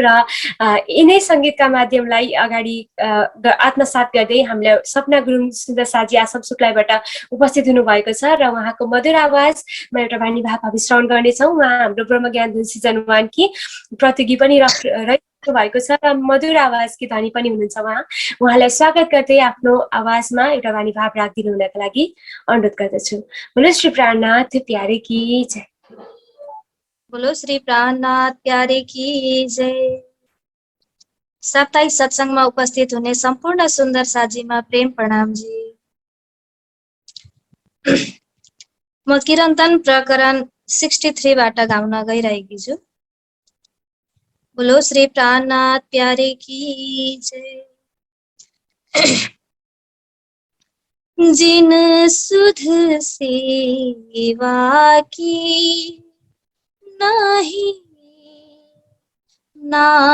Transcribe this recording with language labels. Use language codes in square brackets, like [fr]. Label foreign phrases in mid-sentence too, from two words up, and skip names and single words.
[ne] र यिनै सङ्गीतका माध्यमलाई अगाडि आत्मसात गर्दै हामीलाई सपना गुरुङ सुन्दर शाहजी आसम सुक्लाईबाट उपस्थित हुनुभएको छ र उहाँको मधुर आवाजमा एउटा वाणी भाव हामी श्रवण गर्नेछौँ। उहाँ हाम्रो ब्रह्मज्ञान धुन सिजन 1 की प्रतियोगी पनि रहिरहनु भएको छ र मधुर आवाजकी धनी पनि हुनुहुन्छ। उहाँलाई स्वागत गर्दै आफ्नो आवाजमा एउटा वाणी भाव राखिदिनु हुनका लागि अनुरोध गर्दछु। [hi] बोलो श्री प्राणनाथ प्यारे की जय। बोलो श्री प्राणनाथ प्यारे की जय। [ne] साप्ताहिक सत्संगमा उपस्थित हुने सम्पूर्ण सुन्दर साजीमा प्रेम प्रणाम जी। म कीर्तन प्रकरण 63 बाट गाउन गइरहेकी छु। [hi] बोलो श्री प्राणनाथ प्यारे की जय। जिन सुध सेवा की नहीं ना